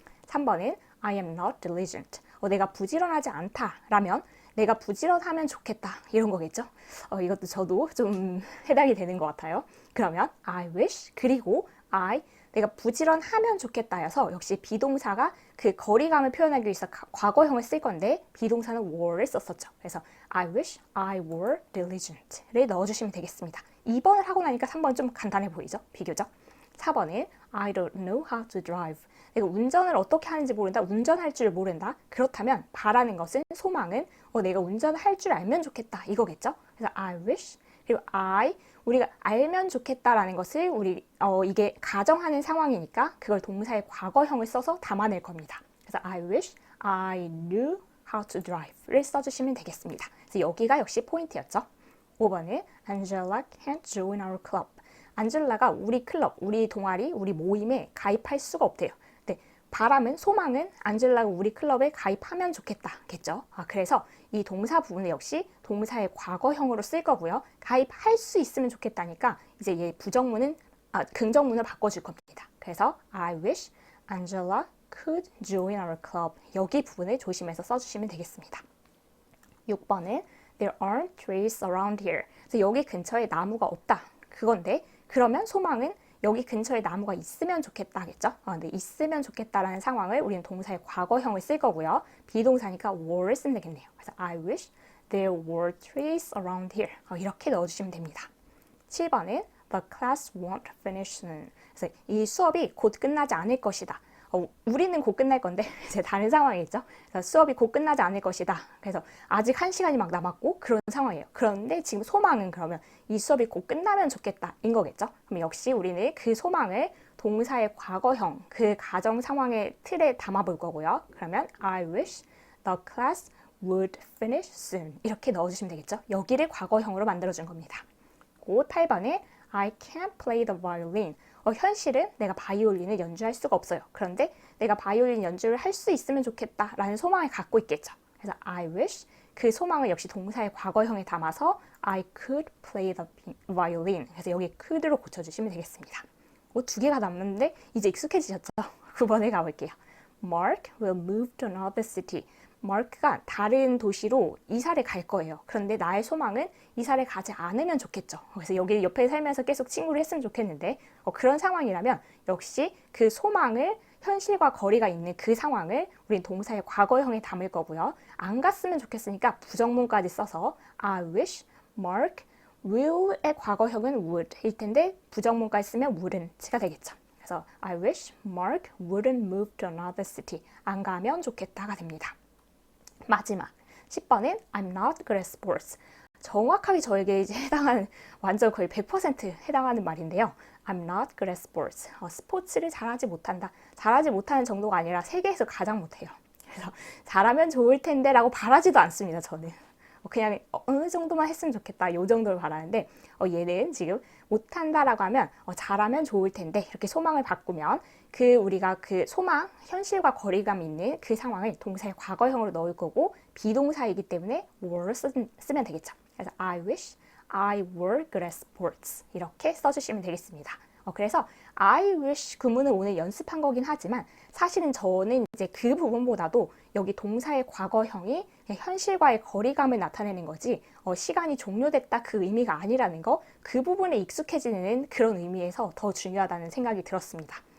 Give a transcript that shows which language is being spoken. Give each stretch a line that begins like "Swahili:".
Korean: 3번은
English: I am not diligent.
Korean: 내가 부지런하지 않다라면 내가 부지런하면 좋겠다 이런 거겠죠. 이것도 저도 좀 해당이 되는 것 같아요. 그러면
English: I wish
Korean: 그리고 내가 부지런하면 좋겠다여서 역시 비동사가 그 거리감을 표현하기 위해서 과거형을 쓸 건데 비동사는 were를 썼었죠.
English: 그래서 I wish I were diligent를
Korean: 넣어주시면 되겠습니다. 2번을 하고 나니까 3번 좀 간단해 보이죠? 비교적. 4번은
English: I don't know how to drive.
Korean: 내가 운전을 어떻게 하는지 모른다. 운전할 줄 모른다. 그렇다면 바라는 것은 소망은 내가 운전할 줄 알면 좋겠다 이거겠죠. 그래서
English: I wish
Korean: 그리고 우리가 알면 좋겠다라는 것을 이게 가정하는 상황이니까 그걸 동사의 과거형을 써서 담아낼 겁니다.
English: 그래서 I wish I knew how to drive를
Korean: 써주시면 되겠습니다. 그래서 여기가 역시 포인트였죠. 5번은
English: Angela can't join our club.
Korean: 안젤라가 우리 클럽, 우리 동아리, 우리 모임에 가입할 수가 없대요. 바람은, 소망은 안젤라가 우리 클럽에 가입하면 좋겠다겠죠. 그래서 이 동사 부분은 역시 동사의 과거형으로 쓸 거고요. 가입할 수 있으면 좋겠다니까 이제 얘 긍정문을 바꿔줄 겁니다. 그래서
English: I wish Angela could join our club.
Korean: 여기 부분을 조심해서 써주시면 되겠습니다. 6번은
English: There aren't trees around here.
Korean: 그래서 여기 근처에 나무가 없다. 그건데 그러면 소망은 여기 근처에 나무가 있으면 좋겠다겠죠? 근데 있으면 좋겠다라는 상황을 우리는 동사의 과거형을 쓸 거고요. 비동사니까 were를 쓰면 되겠네요. 그래서
English: I wish there were trees around here.
Korean: 이렇게 넣어주시면 됩니다. 7번은
English: The class won't finish soon.
Korean: 그래서 이 수업이 곧 끝나지 않을 것이다. 우리는 곧 끝날 건데 이제 다른 상황이겠죠. 그래서 수업이 곧 끝나지 않을 것이다. 그래서 아직 1시간이 막 남았고 그런 상황이에요. 그런데 지금 소망은 그러면 이 수업이 곧 끝나면 좋겠다인 거겠죠. 그럼 역시 우리는 그 소망을 동사의 과거형, 그 가정 상황의 틀에 담아볼 거고요. 그러면
English: I wish the class would finish soon.
Korean: 이렇게 넣어주시면 되겠죠. 여기를 과거형으로 만들어준 겁니다. 8번에
English: I can't play the violin.
Korean: 현실은 내가 바이올린을 연주할 수가 없어요. 그런데 내가 바이올린 연주를 할 수 있으면 좋겠다라는 소망을 갖고 있겠죠. 그래서
English: I wish
Korean: 그 소망을 역시 동사의 과거형에 담아서
English: I could play the violin.
Korean: 그래서 여기 could로 고쳐주시면 되겠습니다. 2개가 남는데 이제 익숙해지셨죠? 9번에 가볼게요.
English: Mark will move to another city.
Korean: 마크가 다른 도시로 이사를 갈 거예요. 그런데 나의 소망은 이사를 가지 않으면 좋겠죠. 그래서 여기 옆에 살면서 계속 친구를 했으면 좋겠는데 그런 상황이라면 역시 그 소망을 현실과 거리가 있는 그 상황을 우린 동사의 과거형에 담을 거고요. 안 갔으면 좋겠으니까 부정문까지 써서
English: I wish Mark will
Korean: 의 과거형은 would 일 텐데 부정문까지 쓰면 wouldn't가 되겠죠.
English: 그래서 I wish Mark wouldn't move to another city.
Korean: 안 가면 좋겠다가 됩니다. 마지막 10번은
English: I'm not good at sports.
Korean: 정확하게 저에게 이제 해당하는 완전 거의 100% 해당하는 말인데요.
English: I'm not good at sports.
Korean: 스포츠를 잘하지 못한다. 잘하지 못하는 정도가 아니라 세계에서 가장 못해요. 그래서 잘하면 좋을 텐데 라고 바라지도 않습니다. 저는. 그냥 어느 정도만 했으면 좋겠다. 이 정도를 바라는데 얘는 지금 못한다라고 하면 잘하면 좋을 텐데 이렇게 소망을 바꾸면 우리가 그 소망, 현실과 거리감 있는 그 상황을 동사의 과거형으로 넣을 거고 비동사이기 때문에 were를 쓰면 되겠죠.
English: 그래서 I wish I were good at sports 이렇게
Korean: 써주시면 되겠습니다. 그래서 I wish 구문을 오늘 연습한 거긴 하지만 사실은 저는 이제 그 부분보다도 여기 동사의 과거형이 현실과의 거리감을 나타내는 거지 시간이 종료됐다 그 의미가 아니라는 거 그 부분에 익숙해지는 그런 의미에서 더 중요하다는 생각이 들었습니다.